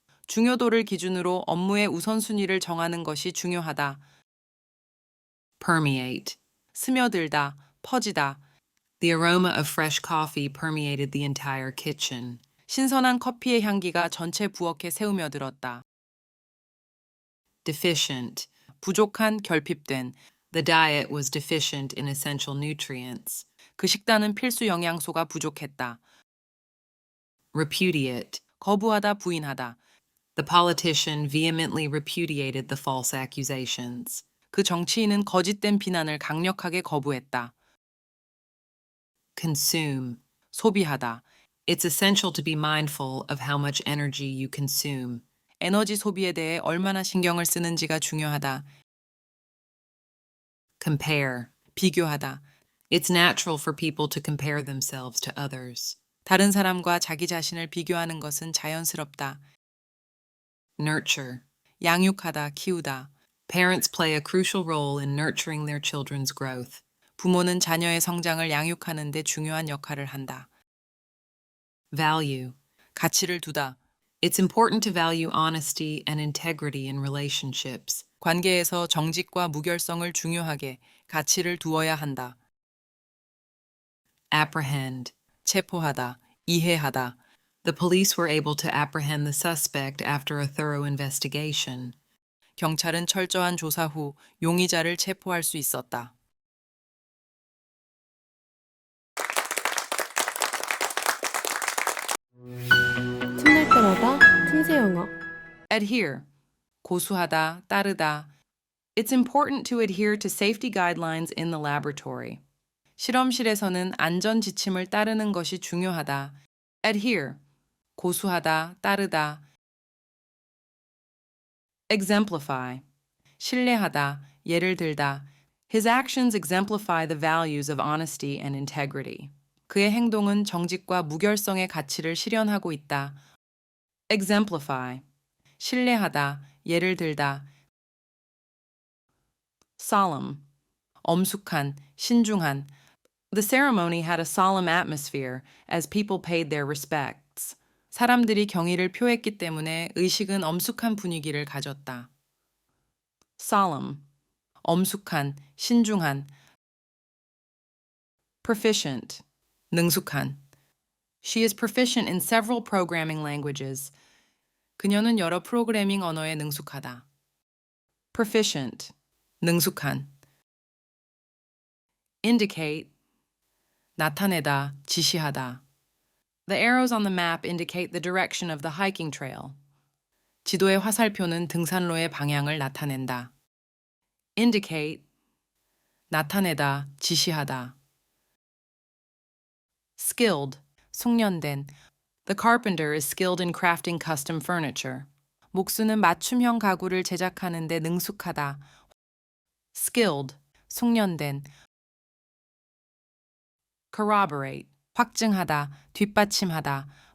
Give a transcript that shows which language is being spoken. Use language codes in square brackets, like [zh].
[ko] 중요도를 기준으로 업무의 우선순위를 정하는 것이 중요하다. Permeate, 스며들다, 퍼지다. [en] The aroma of fresh coffee permeated the entire kitchen. [ko] 신선한 커피의 향기가 전체 부엌에 새우며들었다. Deficient, 부족한, 결핍된. [en] The diet was deficient in essential nutrients. [ko] 그 식단은 필수 영양소가 부족했다. Repudiate, 거부하다, 부인하다. [en] The politician vehemently repudiated the false accusations. [ko] 그 정치인은 거짓된 비난을 강력하게 거부했다. Consume, 소비하다. [en] It's essential to be mindful of how much energy you consume. [ko] 에너지 소비에 대해 얼마나 신경을 쓰는지가 중요하다. Compare, 비교하다. [en] It's natural for people to compare themselves to others. [ko] 다른 사람과 자기 자신을 비교하는 것은 자연스럽다. Nurture, 양육하다, 키우다. [en] Parents play a crucial role in nurturing their children's growth. [ko] 부모는 자녀의 성장을 양육하는 데 중요한 역할을 한다. Value, 가치를 두다. [en] It's important to value honesty and integrity in relationships. [ko] 관계에서 정직과 무결성을 중요하게 가치를 두어야 한다. Apprehend, 체포하다, 이해하다. [en] The police were able to apprehend the suspect after a thorough investigation. [ko] 경찰은 철저한 조사 후 용의자를 체포할 수 있었다. 틈날 때마다 틈새 영어. Adhere, 고수하다, 따르다. [en] It's important to adhere to safety guidelines in the laboratory. [ko] 실험실에서는 안전 지침을 따르는 것이 중요하다. Adhere, 고수하다, 따르다. Exemplify, 신뢰하다, 예를 들다. [en] His actions exemplify the values of honesty and integrity. [ko] 그의 행동은 정직과 무결성의 가치를 실현하고 있다. Exemplify, 신뢰하다, 예를 들다. solemn, 엄숙한, 신중한. [en] The ceremony had a solemn atmosphere as people paid their respects. [ko] 사람들이 경의를 표했기 때문에 의식은 엄숙한 분위기를 가졌다. solemn, 엄숙한, 신중한. proficient, 능숙한. [en] She is proficient in several programming languages. [ko] 그녀는 여러 프로그래밍 언어에 능숙하다. proficient, 능숙한. indicate, 나타내다, 지시하다. [en] The arrows on the map indicate the direction of the hiking trail. [ko] 지도의 화살표는 등산로의 방향을 나타낸다. indicate, 나타내다, 지시하다. skilled, 숙련된. [en] The carpenter is skilled in crafting custom furniture. [ko] 목수는 맞춤형 가구를 제작하는 데 능숙하다. skilled, 숙련된. corroborate, 확증하다, 뒷받침하다.